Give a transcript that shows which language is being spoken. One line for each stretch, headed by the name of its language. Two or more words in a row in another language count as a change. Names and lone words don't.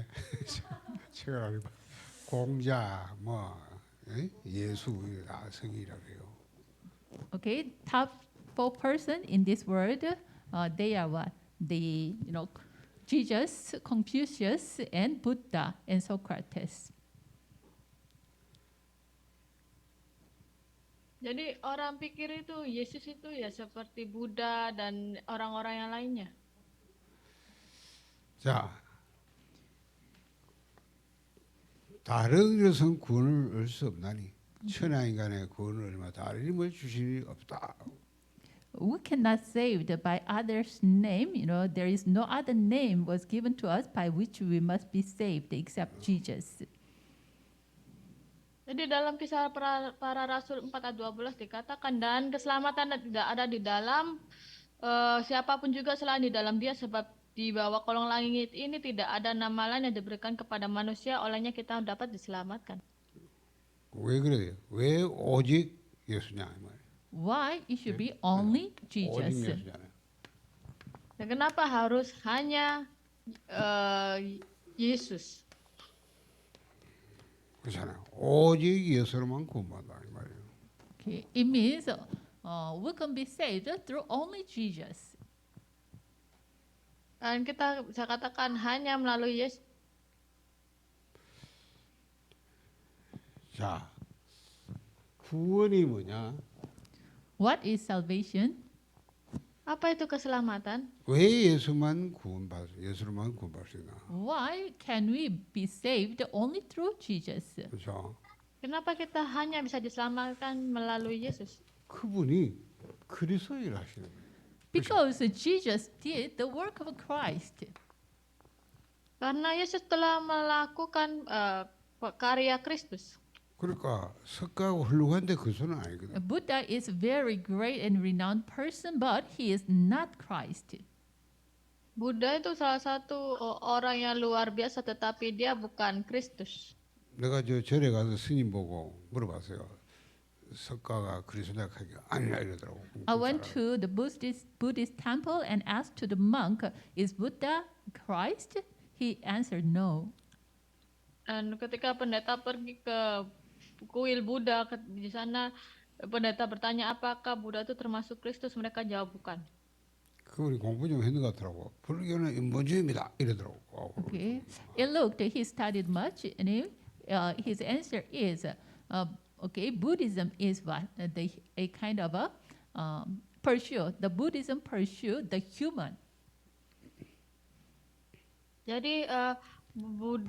Korean: 제가 아니고 공자 뭐 예수 다 성인이라고 해요.
English: Okay, top four person in this world, they are what? Jesus, Confucius, and Buddha, and Socrates.
Indonesian: Jadi orang pikir itu Yesus itu ya seperti Buddha dan orang-orang yang lainnya.
Korean: 자, 다른 것은 구원을 얻을 수 없나니 천하 인간의 구원을 얼마 다른 힘을 주시니 없다.
English: We cannot save by others' name. There is no other name was given to us by which we must be saved except Jesus.
Indonesian: Jadi dalam Kisah Para Rasul 4 ayat 12 dikatakan, dan keselamatan tidak ada di dalam siapapun juga selain di dalam Dia, sebab di bawah kolong langit ini tidak ada nama lain yang diberikan kepada manusia olehnya kita dapat diselamatkan.
Korean: 왜 그래요? 왜 오직 예수냐 이 말이에요.
English: Why it should be only 오직 Jesus?
Korean: 예수잖아요.
Indonesian: Dan kenapa harus hanya Yesus?
Korean: 그렇잖아요. 오직 예수로만 구원받아 이 말이에요.
English: Okay, it means we can be saved through only Jesus.
Indonesian: Dan kita bisa katakan hanya melalui Yesus.
Korean: 자, 구원이 뭐냐?
English: What is salvation?
Indonesian: Apa itu keselamatan?
Korean: 왜 예수로만 구원받을 수 있나?
English: Why can we be saved only through Jesus?
Korean: 그렇죠.
Indonesian: Kenapa kita hanya bisa diselamatkan melalui Yesus?
Korean: 그분이 그리스도 일 하시는 거예요.
English: Because Jesus did the work of Christ.
Indonesian: Karena Yesus telah melakukan karya Kristus.
Korean: 그러니까 석가하고 훌륭한데 그 손은 아니거든.
English: Buddha is a very great and renowned person, but he is not Christ.
Indonesian: Buddha itu salah satu orang yang luar biasa, tetapi dia bukan Kristus.
Korean: 내가 저 절에 가서 스님 보고 물어봤어요. 석가가 그리스도냐 하니까 아니라 이러더라고.
English: I went to the Buddhist temple and asked to the monk, "Is Buddha Christ?" He answered no.
Indonesian: Dan ketika pendeta pergi ke kuil Buddha di sana, pendeta bertanya apakah Buddha itu termasuk Kristus, mereka jawab bukan.
Korean: 그 우리 공부 좀 했는 것 같더라고. 불교는 인본주의입니다. 이러더라고.
English: Okay. It looked he studied much, and his answer is, okay, Buddhism is what a kind of a pursue. The Buddhism pursue the human.
Indonesian: Jadi Buddha